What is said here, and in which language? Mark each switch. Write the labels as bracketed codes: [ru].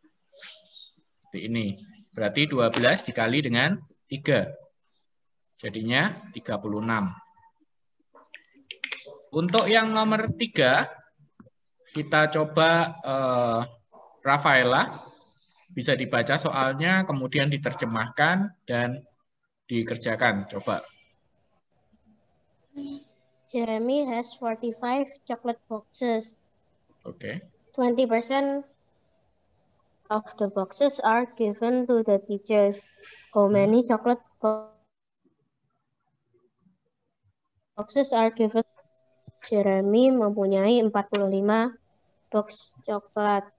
[id] Seperti ini. Berarti 12 dikali dengan 3. Jadinya 36. Untuk yang nomor 3, kita coba Rafaela. Bisa dibaca soalnya, kemudian diterjemahkan dan dikerjakan. Coba. [en] Jeremy has 45 chocolate boxes. [id] Oke. [en] 20% of the boxes are given to the teachers. How many chocolate boxes are given? [id] Jeremy mempunyai 45 box coklat.